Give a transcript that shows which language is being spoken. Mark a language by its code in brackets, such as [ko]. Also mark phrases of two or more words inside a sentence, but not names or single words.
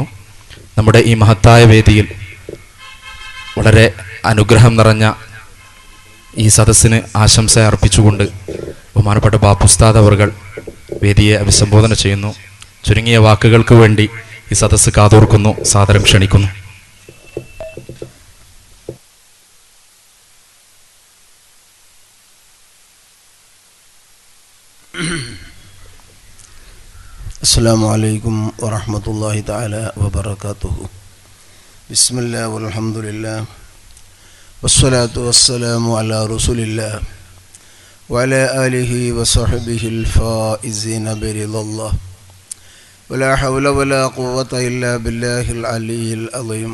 [ml] നമ്മുടെ ഈ മഹത്തായ വേദിയിൽ വളരെ അനുഗ്രഹം നിറഞ്ഞ ഈ സദസ്സിന് ആശംസ അർപ്പിച്ചുകൊണ്ട് ബഹുമാനപ്പെട്ട ബാപ്പുസ്താദ് അവർ വേദിയെ അഭിസംബോധന ചെയ്യുന്നു. ചുരുങ്ങിയ വാക്കുകൾക്ക് വേണ്ടി ഈ സദസ്സ് കാതോർക്കുന്നു. സാദരം ക്ഷണിക്കുന്നു. [ar] السلام عليكم ورحمة الله تعالى وبركاته. بسم الله والحمد لله والصلاة والسلام على رسول الله وعلى آله وصحبه الفائزين برضا الله ولا حول ولا قوة إلا بالله العلي العظيم.